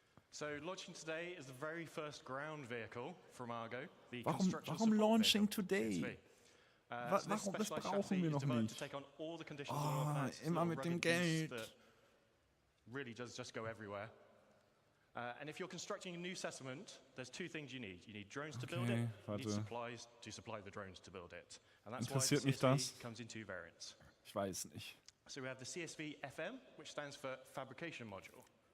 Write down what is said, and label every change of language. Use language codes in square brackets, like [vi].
[en] So launching today is the very first ground vehicle from Argo. [de] Warum [en] launching today? [de] Das brauchen wir noch nicht. Oh, immer mit dem Geld. [en] Really does just go everywhere. And if you're constructing a new settlement, there's 2 things you need. You need drones to build it, you need supplies to supply the drones to build it. And that's why the CSV comes in 2 variants. [de] Ich weiß nicht. [en] So we have the CSV FM, which stands for Fabrication Module.